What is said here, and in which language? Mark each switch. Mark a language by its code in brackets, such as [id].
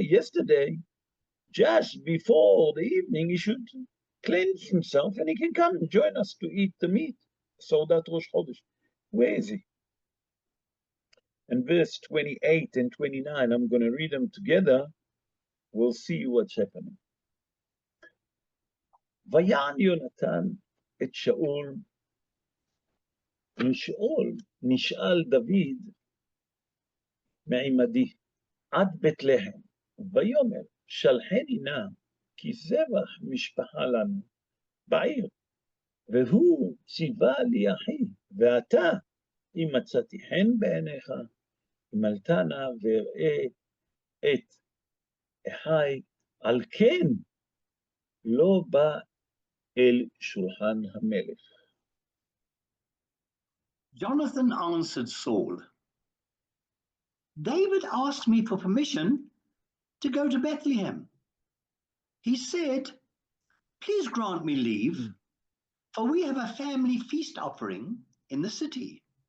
[en] Yesterday, just before the evening, he should cleanse himself and he can come and join us to eat the meat. So that Rosh Chodesh. Where is he? And verse 28 and 29, I'm going to read them together. We'll see what's happening. [he] ויען יונתן את שאול, נשאל דוד מעמדי עד בית לחם, ויאמר שלחני נא כי זבח משפחה לנו בעיר, והוא ציווה לי אחי, ואתה אם מצאתי חן בעיניך, המלת נא ואראה את אחי, על כן לא בא אל שולחן המלך. [en] Jonathan answered Saul, David asked me for permission to go to Bethlehem. He said, please grant me leave, for we have a family feast offering in the city.